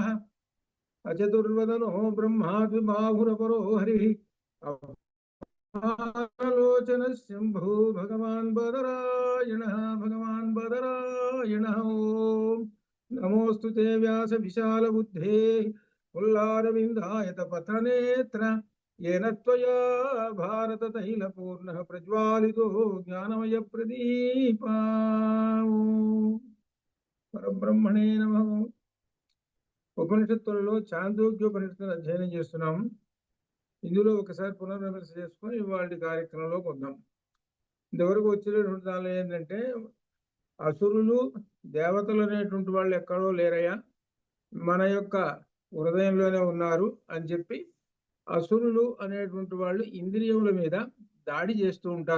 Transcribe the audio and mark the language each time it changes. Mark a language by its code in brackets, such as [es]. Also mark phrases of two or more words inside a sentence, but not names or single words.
[sa] అచతుర్వదనో బ్రహ్మా ద్విబాహురపరో హరిః అపారలోచన శంభో భగవాన్ బదరాయణః భగవాన్ బదరాయణః. ఓం నమోऽस्तु తే వ్యాస విశాల బుద్ధేః పుల్లారవిందాయత పత్రనేత్ర येन त्वया भारत तैलपूर्णः प्रज्वालितो ज्ञानमय प्रदीपा. పరబ్రహ్మణే నమః. [te] ఉపనిషత్తులలో చాందోగ్యోపనిషత్తును అధ్యయనం చేస్తున్నాం. ఇందులో ఒకసారి పునర్విమర్శ చేసుకొని ఇవాళ కార్యక్రమంలోకి వద్దాం. ఇంతవరకు వచ్చినటువంటి దానిలో ఏంటంటే అసురులు దేవతలు అనేటువంటి వాళ్ళు ఎక్కడో లేరయ్యా, మన యొక్క హృదయంలోనే ఉన్నారు అని చెప్పి అసురులు అనేటువంటి వాళ్ళు ఇంద్రియముల మీద దాడి చేస్తూ ఉంటారు.